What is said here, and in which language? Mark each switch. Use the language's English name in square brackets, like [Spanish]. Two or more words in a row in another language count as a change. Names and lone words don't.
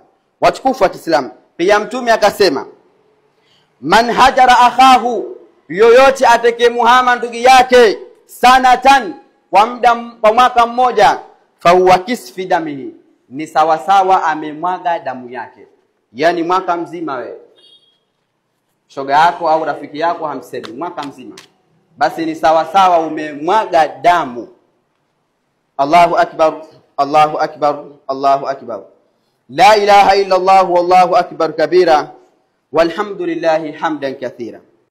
[Swahili] Watukufu wa Kiislamu, pia Mtume akasema: [Arabic] من هجر أخاه, [Swahili] yoyote atakayemuhama ndugu yake sanatan, kwa mwaka mmoja, [Arabic] فهو كسفك دمه, [Swahili] ni sawasawa amemwaga damu yake. Yani mwaka mzima wewe shoga yako au rafiki yako hamsemi mwaka mzima, basi ni sawasawa umemwaga damu. [Arabic] الله أكبر، الله أكبر، الله أكبر. لا إله إلا الله والله أكبر كبيرا، والحمد لله حمدا كثيرا.